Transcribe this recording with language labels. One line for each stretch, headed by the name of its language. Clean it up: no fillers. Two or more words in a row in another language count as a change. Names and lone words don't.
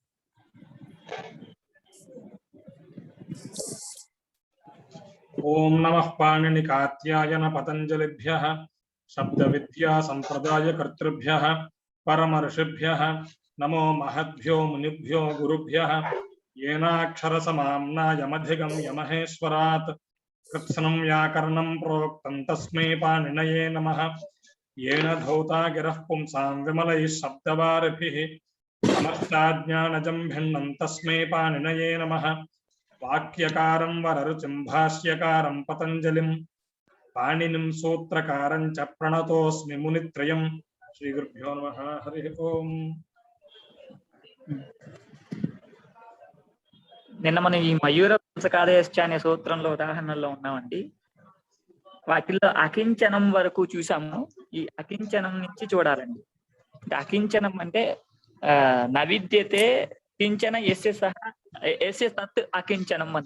Sanskrit: ॐ नमः पाणिनि कात्यायन पतञ्जलिभ्यः शब्द विद्या सम्प्रदाय कर्तृभ्यः परमर्षिभ्यः नमो महद्भ्यो मुनिभ्यो गुरुभ्यः येनाक्षर समाम्नायमधिगम्य महेश्वरात् कृत्स्नं व्याकरणं प्रोक्तं तस्मै पाणिनये नमः येन धौता गिरः पुंसां विमलैः शब्दवारिभिः समस्ताज्ञानजं भिन्नं तस्मै पाणिनये नमः वाक्यकारं वररुचिं भाष्यकारं पतञ्जलिं पाणिनिं सूत्रकारं च प्रणतोऽस्मि मुनित्रयम् श्रीगुरुभ्यो नमः हरिः ओम्.
Telugu: నిన్న మనం ఈ మయూర పుంసకాదేశ్చ అనే సూత్రంలో ఉదాహరణలో ఉన్నామండి. వాటిల్లో అకించనం వరకు చూసాము. ఈ అకించనం నుంచి చూడాలండి. అకించనం అంటే
Sanskrit: न विद्यते किञ्चन यस्य सः यस्य तत् अकिञ्चनम्
Telugu: అని.